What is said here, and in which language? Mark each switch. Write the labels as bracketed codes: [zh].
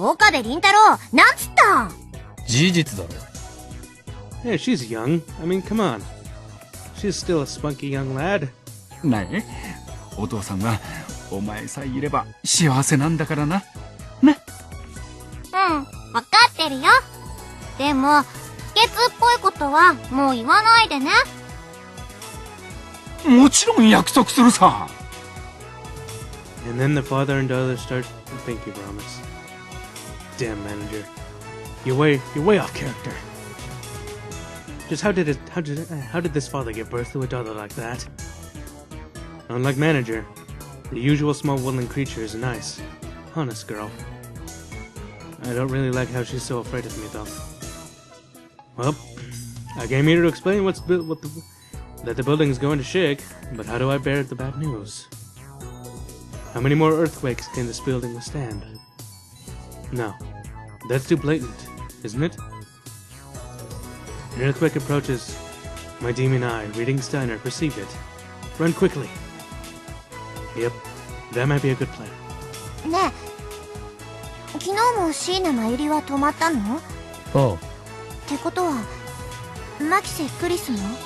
[ja] 岡部倫太郎、なんつったん？事実だろ。 [en] Yeah, she's young. I mean, come on. She's still a spunky young lad. [ja] なえ、お父さんはお前さえいれば幸せなんだからな。ね。うん、わかってるよ。でも、ケツっぽいことはもう言わないでね。もちろん約束するさ。 [en] And then the father and daughter start the pinky promise. Damn manager, you're way off character. Just how did this father give birth to a daughter like that? Unlike manager, the usual small woodland creature is a nice, honest girl. I don't really like how she's so afraid of me though. Well, I came here to explain that the building is going to shake, but how do I bear the bad news? How many more earthquakes can this building withstand? No, that's too blatant, isn't it? An earthquake approaches. My demon eye, reading Steiner, perceived it. Run quickly. Yep, that might be a good plan. [ja] ねえ、昨日も椎名真由里は泊まったの？ああ。ってことは、マキセ、クリスも？